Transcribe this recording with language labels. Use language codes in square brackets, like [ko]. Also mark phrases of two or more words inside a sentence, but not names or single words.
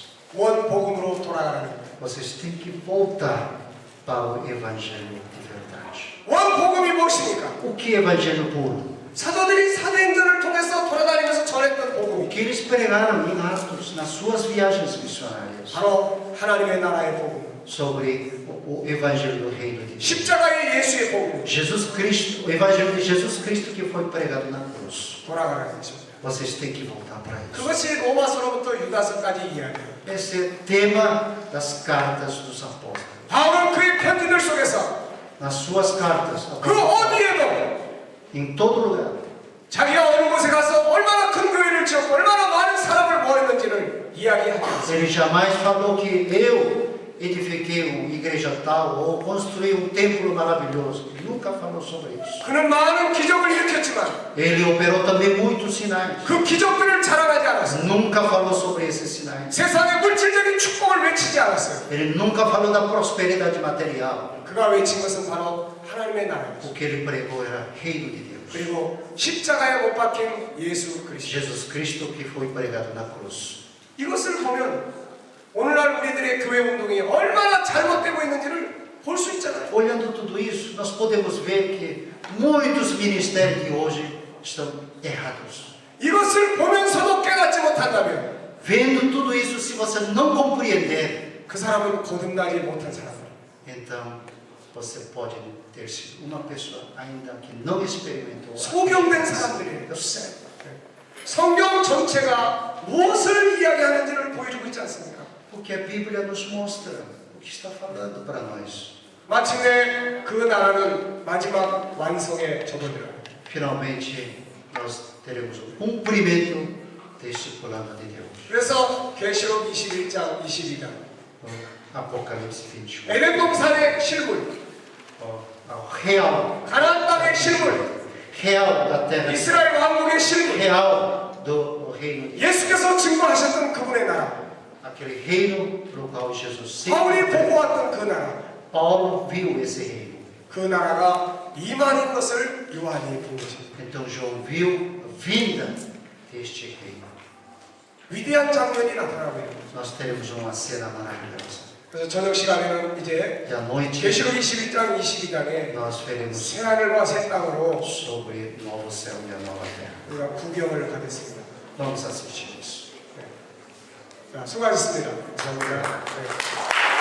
[ko] 원 복음으로 돌아가라는 거예요. [pt] Vocês têm que voltar para o evangelho de verdade. [ko] 원 복음이 무엇입니까? [pt] O que é evangelho puro? [ko] 사도들이 사도행전을 통해서 돌아다니면서 전했던 [pt] O [ko] 복음이 [pt] que eles pregaram em Atos, nas suas viagens missionárias, [ko] 바로 하나님의 나라의 복음, [pt] sobre o evangelho do reino de Deus. [ko] 십자가의 예수의 복음, [pt] Jesus Cristo, o evangelho de Jesus Cristo que foi pregado na cruz. [ko] 돌아가라는 것입니다. [pt] Vocês têm que voltar para isso. [ko] 그것이 로마서로부터 유다서까지 이야기예요. [pt] Esse é o tema das cartas dos apóstolos. [ko] 바울은 그의 편지들 속에서 [pt] Nas suas cartas, [ko] 그 어디에도 [pt] em todo lugar, [ko] 자기가 어느 곳에 가서 얼마나 큰 교회를 지었고 얼마나 많은 사람을 모았는지를 이야기하지 않습니다. [pt] ele jamais falou que eu edifiquei uma igreja tal ou construí um templo maravilhoso. Nunca falou sobre isso. [ko] 그는 많은 기적을 일으켰지만 [pt] Ele operou também muitos sinais. [ko] 그 기적들을 자랑하지 않았어요. [pt] Nunca falou sobre esses sinais. [ko] 세상의 물질적인 축복을 외치지 않았어요. [pt] Ele nunca falou da prosperidade material. [ko] 그가 외친 것은 바로 하나님의 나라였어요. [pt] O que ele pregou era reino de Deus. [ko] 그리고 십자가에 못 박힌 예수 그리스도. [pt] Jesus Cristo que foi pregado na cruz. [ko] 이것을 보면 오늘날 우리들의 교회 운동이 얼마나 잘못되고 있는지를 볼 수 있잖아요. [pt] Olhando tudo isso, nós podemos ver que muitos ministérios de hoje estão errados. [ko] 이것을 보면서도 깨닫지 못한다면 [pt] Vendo tudo isso, se você não compreender, [ko] 그 사람은 거듭나지 못한 사람이에요. [pt] então você pode ter sido uma pessoa ainda que não experimentou. [ko] 소경된 사람들이에요. [pt] Eu sei. [ko] 성경 전체가 무엇을 이야기하는지를 보여주고 있지 않습니까? [pt] Porque a Bíblia nos mostra o que está falando para nós. [ko] 마침내 그 나라는 마지막 완성에 접어들어요. [pt] Finalmente, nós teremos o cumprimento deste plano de Deus. [ko] 그래서 계시록 21장, 22장 [pt] O Apocalipse 21. [ko] 에덴 동산의 실물, [pt] O real, [ko] 가나안 땅의 실물, [pt] real da terra, [ko] 이스라엘 왕국의 실물, [pt] real do reino de Deus. [ko] 예수께서 증거하셨던 그분의 나라, [pt] Aquele reino no qual Jesus [ko] 바울이 [pt] sempre [ko] 보고 왔던 그 나라, [pt] Paulo viu esse reino. [ko] 그 나라가 이만인 것을 요한이 본 것입니다. [pt] Então João viu a vinda deste reino. [ko] 위대한 장면이 나타나고 있는 거죠. [pt] Nós teremos uma cena maravilhosa. [ko] 그래서 저녁 시간에는 이제 [pt] E à noite [ko] 계시록 21장 22장에 [pt] nós veremos [ko] 새 하늘과 새 땅으로 [pt] sobre o novo céu e a nova terra. [ko] 우리가 구경을 하겠습니다. [pt] Vamos assistir isso. [ko] 자, 수고하셨습니다. 감사합니다. 네.